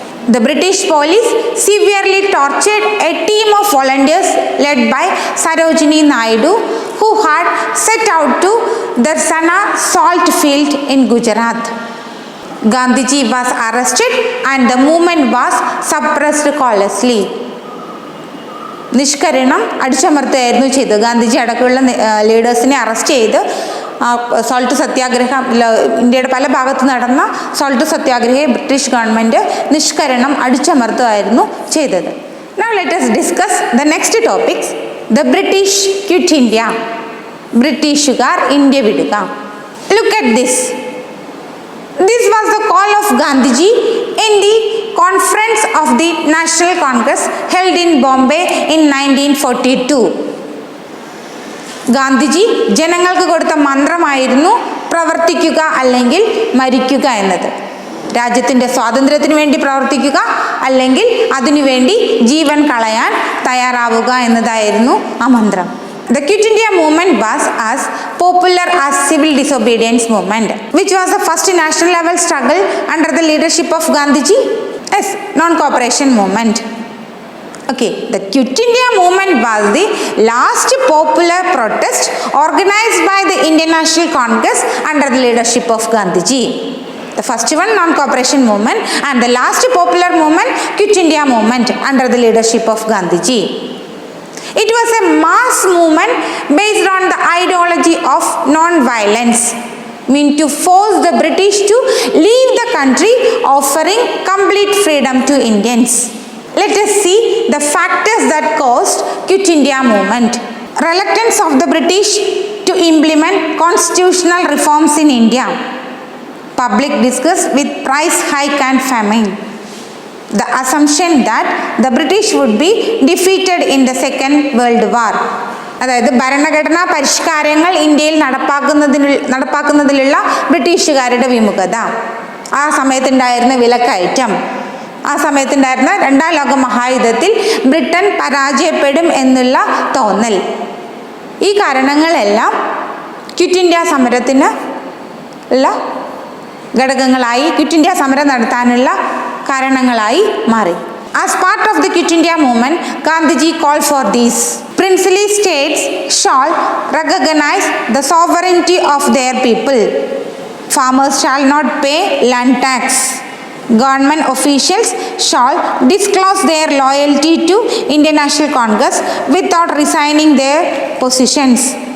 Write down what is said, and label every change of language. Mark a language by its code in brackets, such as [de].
[en] The British police severely tortured a team of volunteers led by Sarojini Naidu, who had set out to Darsana salt field in Gujarat. Gandhiji was arrested and the movement was suppressed callously. [ml] നിഷ്കരണം അടിച്ചമർത്തുകയായിരുന്നു ചെയ്തത്. ഗാന്ധിജി അടക്കമുള്ള ലീഡേഴ്സിനെ arrest ചെയ്ത് salt സത്യാഗ്രഹം, ഇന്ത്യയുടെ പല ഭാഗത്ത് നടന്ന salt സത്യാഗ്രഹയെ British government നിഷ്കരണം അടിച്ചമർത്തുകയായിരുന്നു ചെയ്തത്. [en] Now let us discuss the next topics. The British quit India. [ml] ബ്രിട്ടീഷുകാർ ഇന്ത്യ വിടുക. [en] Look at this. This was the call of Gandhiji in the Conference of the National Congress held in Bombay in 1942. [ml] Gandhiji ജനങ്ങൾക്ക് കൊടുത്ത മന്ത്രമായിരുന്നു പ്രവർത്തിക്കുക അല്ലെങ്കിൽ മരിക്കുക എന്നത്. രാജ്യത്തിൻ്റെ സ്വാതന്ത്ര്യത്തിന് വേണ്ടി പ്രവർത്തിക്കുക അല്ലെങ്കിൽ അതിനുവേണ്ടി ജീവൻ കളയാൻ തയ്യാറാവുക എന്നതായിരുന്നു ആ മന്ത്രം. [en] The Quit India movement was as popular as civil disobedience movement, which was the first national level struggle under the leadership of Gandhiji. Yes, non-cooperation movement. Okay, the Quit India movement was the last popular protest organized by the Indian National Congress under the leadership of Gandhiji. The first one, non-cooperation movement, and the last popular movement, Quit India movement under the leadership of Gandhiji. It was a mass movement based on the ideology of non-violence, meant to force the British to leave the country, offering complete freedom to Indians. Let us see the factors that caused Quit India movement. Reluctance of the British to implement constitutional reforms in India. Public disgust with price hike and famine. The assumption that the British would be defeated in the Second World War. [ml] അതായത് ഭരണഘടനാ പരിഷ്കാരങ്ങൾ ഇന്ത്യയിൽ നടപ്പാക്കുന്നതിലുള്ള ബ്രിട്ടീഷുകാരുടെ വിമുഖത, ആ സമയത്തുണ്ടായിരുന്ന വിലക്കയറ്റം, ആ സമയത്തുണ്ടായിരുന്ന രണ്ടാം ലോക മഹായുദ്ധത്തിൽ ബ്രിട്ടൻ പരാജയപ്പെടും എന്നുള്ള തോന്നൽ, ഈ കാരണങ്ങളെല്ലാം ക്വിറ്റ് ഇന്ത്യ സമരത്തിന് ഉള്ള ഘടകങ്ങളായി, ക്വിറ്റ് ഇന്ത്യ സമരം നടത്താനുള്ള കാരണങ്ങളായി മാറി. [en] As part of the Quit India movement, Gandhiji called for these. Princely states shall recognize the sovereignty of their people. Farmers shall not pay land tax. Government officials shall disclose their loyalty to Indian National Congress without resigning their positions.